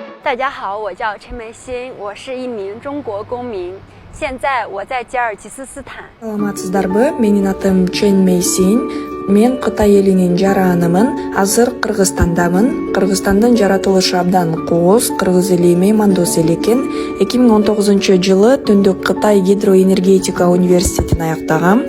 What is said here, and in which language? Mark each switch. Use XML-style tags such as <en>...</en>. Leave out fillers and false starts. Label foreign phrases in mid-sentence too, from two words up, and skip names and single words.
<zh>大家好，我叫陈梅欣，我是一名中国公民，现在我在吉尔吉斯斯坦。</zh> <ky>Саламатсыздарбы? Менин атым Чен Мейсин. Мен Кытай элинин жаранымын. Азыр Кыргызстандамын. Кыргызстандын жаратылышы абдан кооз. Кыргыз эли меймандос эл экен. 2019-жылы Түндүк Кытай гидроэнергетика университетин аяктагам.</ky>